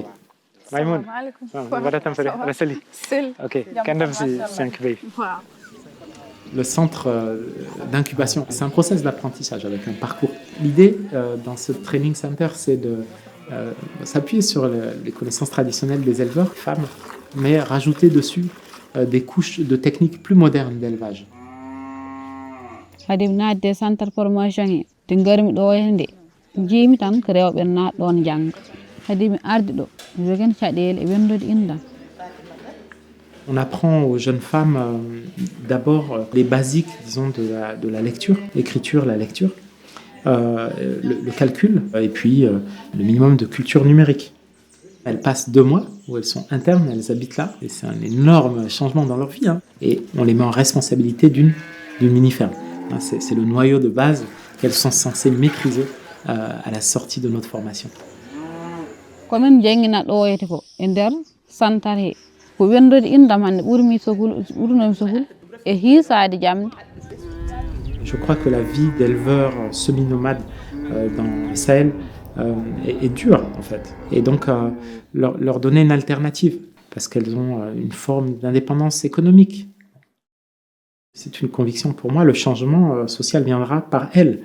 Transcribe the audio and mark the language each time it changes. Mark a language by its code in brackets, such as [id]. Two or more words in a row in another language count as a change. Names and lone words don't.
[fr] Maïmoun, le centre d'incubation, c'est un process d'apprentissage avec un parcours. L'idée dans ce training center, c'est de s'appuyer sur les connaissances traditionnelles des éleveurs, femmes, mais rajouter dessus des couches de techniques plus modernes d'élevage. [ff] Hade mi nadde [fr] centre formation [ff] he te garmi ɗo hende jeemi tan ko rewɓe naat ɗon janga hade mi ardi ɗo mi jogani caɗele e wendude indam. [fr] On apprend aux jeunes femmes d'abord les basiques, disons, de la lecture, l'écriture, la lecture, le calcul et puis le minimum de culture numérique. Elles passent 2 mois où elles sont internes, elles habitent là, et c'est un énorme changement dans leur vie, hein. Et on les met en responsabilité d'une mini-ferme. Hein, c'est le noyau de base qu'elles sont censées maîtriser à la sortie de notre formation. [ff] Komin jangina ɗoyete ko e nder santar he ko wendude indam hande ɓurnomi sogol e hiisade jamde. [fr] Je crois que la vie d'éleveur semi-nomade dans le Sahel est dure, en fait. Et donc, leur donner une alternative, parce qu'elles ont une forme d'indépendance économique. C'est une conviction pour moi, le changement social viendra par elles.